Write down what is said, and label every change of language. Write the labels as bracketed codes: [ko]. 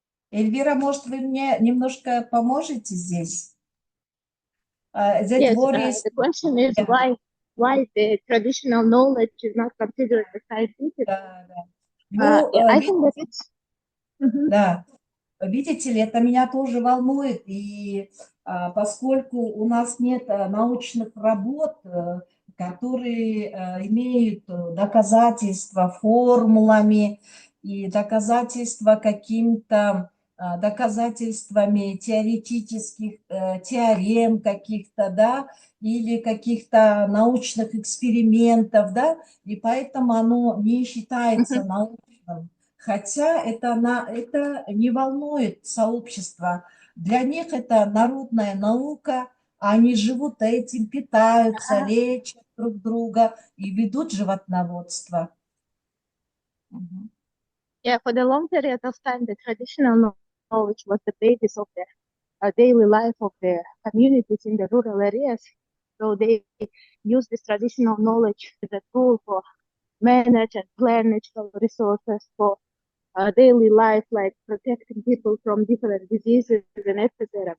[ru] Эльвира, может, вы мне немножко поможете здесь? [en] Yes, the question is why the traditional knowledge is not considered as scientific. I think that it's... [ru] Да, видите ли, это меня тоже волнует, и поскольку у нас нет научных работ, которые имеют доказательства формулами и доказательства каким-то доказательствами теоретических теорем каких-то, да, или каких-то научных экспериментов, да, и поэтому оно не считается научным. Хотя это не волнует сообщество. Для них это народная наука, они живут этим, питаются, лечат друг друга и ведут животноводство. [en] Yeah, for the long period of time, the traditional knowledge was the basis of the daily life of the communities in the rural areas. So they use this traditional knowledge as a tool for manage and plan natural resources for daily life, like protecting people from different diseases and etc.